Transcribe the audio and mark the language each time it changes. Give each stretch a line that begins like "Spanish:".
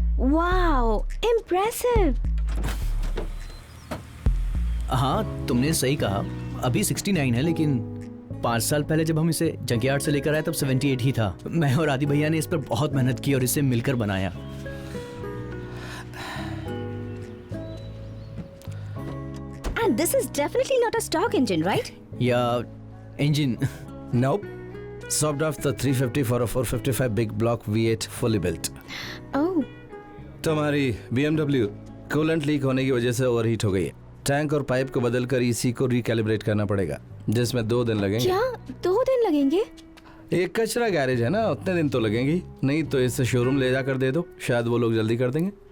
English: Wow, impressive.
Hindi: हाँ तुमने सही कहा. अभी 69 है, लेकिन 5 साल पहले जब हम इसे जंकयार्ड से लेकर आए तब 78 ही था. मैं और आदि भैया ने इस पर बहुत मेहनत की और इसे मिलकर बनाया.
English: And this is definitely not a stock engine, right?
Hindi: या engine.
English: Nope. Swapped off the 350 for a 455 big block V8 fully built. Oh.
Hindi: तुम्हारी BMW कूलेंट लीक होने की वजह से ओवरहीट हो गई है. टैंक और पाइप को बदलकर ईसी को रिकैलिब्रेट करना पड़ेगा, जिसमें 2 दिन लगेंगे. क्या 2 दिन लगेंगे? एक कचरा गैरेज है ना, उतने दिन तो लगेंगे. नहीं तो इसे शोरूम ले जाकर दे दो, शायद वो लोग जल्दी कर देंगे.